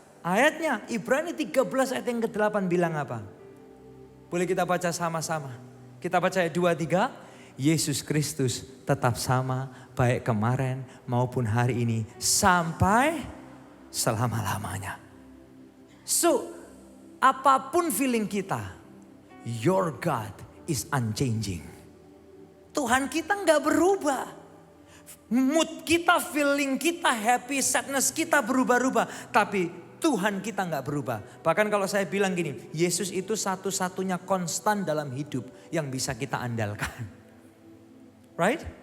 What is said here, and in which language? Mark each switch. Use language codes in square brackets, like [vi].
[id] Ayatnya Ibrani 13 ayat yang ke-8 bilang apa? Boleh kita baca sama-sama. Kita baca ayat 2-3. Yesus Kristus tetap sama baik kemarin maupun hari ini sampai selama-lamanya. [en] So, [id] apapun feeling kita, [en] your God is unchanging. [id] Tuhan kita nggak berubah. Mood kita, feeling kita, happy, sadness kita berubah-ubah. Tapi Tuhan kita nggak berubah. Bahkan kalau saya bilang gini, Yesus itu satu-satunya konstan dalam hidup yang bisa kita andalkan. [en] Right?